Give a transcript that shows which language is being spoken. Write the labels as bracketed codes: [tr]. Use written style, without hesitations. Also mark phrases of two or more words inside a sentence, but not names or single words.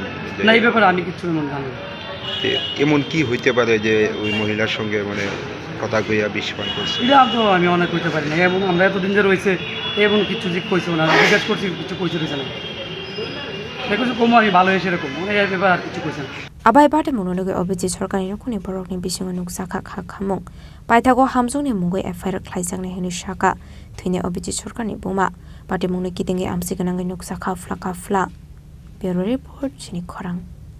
[bn] না এই ব্যাপারে আমি কিছু জানি না এমন কি হইতে পারে যে ওই মহিলার সঙ্গে মানে কথা কইয়া বিষ পান করছে এটা তো আমি অনেক কইতে পারি না এবং আমরা এতদিন যে রয়েছে এবং কিছু যে কইছে না জিজ্ঞেস করছি কিছু কইছে না দেখো কম আমি ভালো হয়েছে এরকম মানে এই ব্যাপারে আর কিছু কইছে না [trp] Abai bate monologue Abhijit Sarkar ni rokni borokni bisingo nuksa kha khamung paithago hamjongni mungoi FIR khlaijakni heni shaka thine Abhijit Sarkar ni boma bate mungni kitinge amsi ganangai nuksa kha fla Bureau Report chini khorang